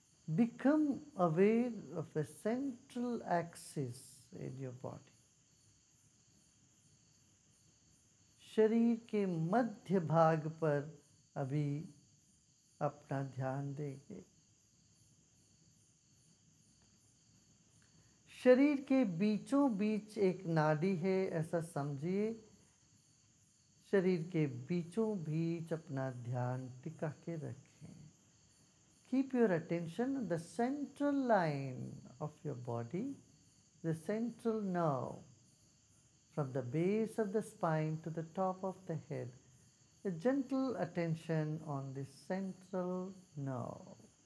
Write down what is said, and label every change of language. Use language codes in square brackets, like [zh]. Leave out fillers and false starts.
[en] Become aware of a central axis in your body. [hi] शरीर के मध्य भाग पर अभी अपना ध्यान देंगे। शरीर के बीचों बीच एक नाड़ी है, ऐसा समझिए। शरीर के बीचों बीच अपना ध्यान टिका के रखें। [en] Keep your attention on the central line of your body, the central nerve, from the base of the spine to the top of the head. A gentle attention on the central nerve.